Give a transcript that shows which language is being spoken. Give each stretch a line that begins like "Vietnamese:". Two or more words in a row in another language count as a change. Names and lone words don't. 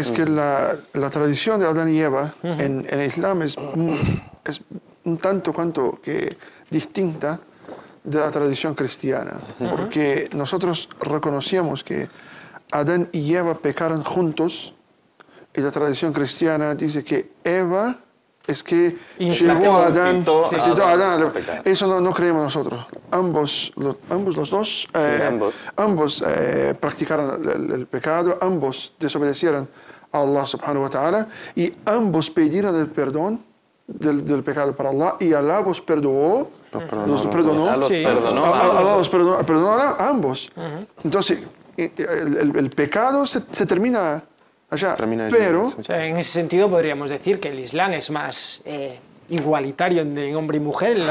Spanish: Es que la tradición de Adán y Eva en el Islam es un tanto cuanto que distinta de la tradición cristiana, porque nosotros reconocíamos que Adán y Eva pecaron juntos, y la tradición cristiana dice que Eva es que llevó a Adán, eso no creemos nosotros. Ambos los dos practicaron el pecado, ambos desobedecieron a
Arabic: الله سبحانه وتعالى,
Spanish: y ambos pidieron el perdón del pecado para Allah, y Allah los perdonó. Perdonó a ambos. Entonces, el pecado se termina allá. O sea, en ese sentido podríamos decir que el Islam es más igualitario en hombre y mujer, en la